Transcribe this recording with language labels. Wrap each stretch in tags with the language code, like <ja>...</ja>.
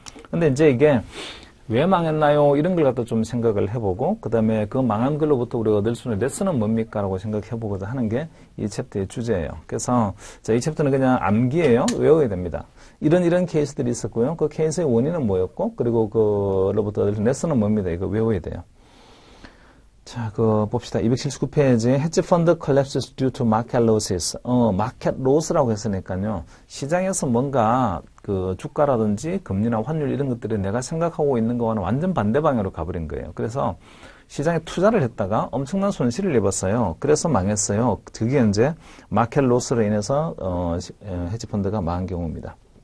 <ko>근데 이제 이게 왜 망했나요? 이런 걸 갖다 좀 생각을 해보고 그 다음에 그 망한 걸로부터 우리가 얻을 수 있는 레슨은 뭡니까? 라고 생각해보고자 하는 게 이 챕터의 주제예요. 그래서 이 챕터는 그냥 암기예요. 외워야 됩니다. 이런 케이스들이 있었고요. 그 케이스의 원인은 뭐였고 그리고 그로부터 얻을 수 있는 레슨은 뭡니다. 이거 외워야 돼요. 자, 봅시다. 279페이지.</ko> <en>Hedge fund collapses due to market losses.</en> <ko>market loss라고 했으니까요. 시장에서 뭔가 주가라든지 금리나 환율 이런 것들이 내가 생각하고 있는 거와는 완전 반대 방향으로 가버린 거예요. 그래서 시장에 투자를 했다가 엄청난 손실을 입었어요. 그래서 망했어요. 그게 이제 마켓 로스로 인해서 헤지 펀드가 망한 경우입니다.</ko>